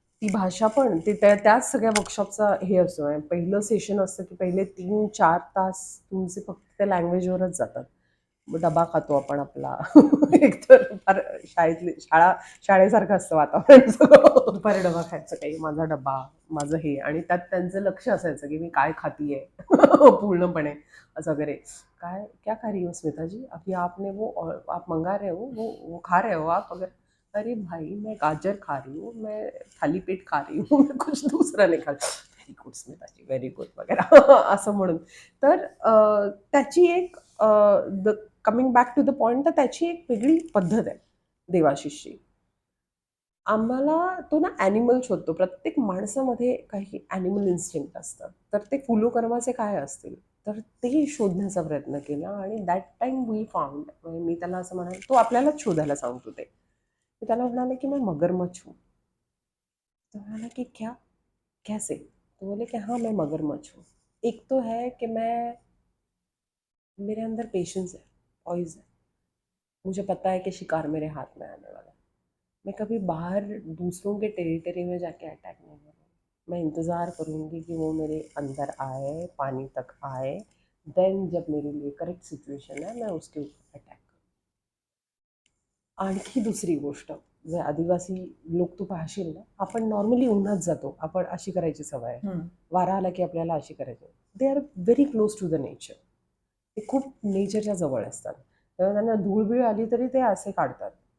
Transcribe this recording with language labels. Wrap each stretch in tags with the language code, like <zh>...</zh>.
<mr>ती भाषा पण ते त्याच सगळ्या वर्कशॉपचा हे असतो. पहिलं सेशन असतं की पहिले 3-4 तास तुमचे फक्त त्या लँग्वेजवरच जातात. मग डबा खातो आपण आपला. एकतर फार शाळेसारखं असतं वातावरण सगळं. दुपारी डबा खायचा. असं काही माझा डबा, माझं हे, आणि त्यात त्यांचं लक्ष असायचं की मी काय खातीये पूर्णपणे असं वगैरे.</mr> <hi>काय क्या खा रही हो स्मिता जी, अभी आपने वो आप मंगा रहे हो वो खा रहे हो आप अगर. अरे भाई मैं गाजर खा रही हूँ, मैं थाली पीठ खा रही हूँ, मैं कुछ दूसरा नहीं खा रही.</hi> <mr>व्हेरी गुड स्मिताजी, व्हेरी गुड वगैरे असं म्हणून. तर त्याची एक</mr> <en>coming back to the point,</en> <mr>तर त्याची एक वेगळी पद्धत आहे देवाशिषची. आम्हाला तो ना ॲनिमल शोधतो. प्रत्येक माणसामध्ये काही ॲनिमल इन्स्टिंक्ट असतं. तर ते फुलोकर्माचे काय असतील, तर ते शोधण्याचा प्रयत्न केला आणि</mr> <en>That time we found.</en> <mr>मी त्याला असं म्हणाले, तो आपल्यालाच शोधायला सांगतो ते. मी त्याला म्हणाले की</mr> <hi>मैं मगरमच्छ हूँ.</hi> <mr>तो म्हणाला कि</mr> <hi>क्या, कैसे? तो बोले कि हाँ मैं मगरमच्छ हूँ. एक तो है कि मेरे अंदर पेशेंस है, पॉइज है. मुझे पता है कि शिकार मेरे हाथ में आने वाला है. मैं कभी बाहर दूसरों के टेरिटरी में जाके अटैक नहीं करूँगी. मैं इंतज़ार करूँगी कि वो मेरे अंदर आए, पानी तक आए, देन जब मेरे लिए करेक्ट सिच्युएशन है मैं उसके ऊपर अटॅक करू.</hi> <mr>आणखी दुसरी गोष्ट, जे आदिवासी लोक तू पाहशील ना, आपण नॉर्मली उन्हात जातो, आपण अशी करायची सवय आहे. वारा आला की आपल्याला अशी करायची.</mr> <en>They are very close to the nature.</en> <mr>ते खूप नेचरच्या जवळ असतात. तेव्हा त्यांना धूळबिळ आली तरी ते असे काढतात.</mr>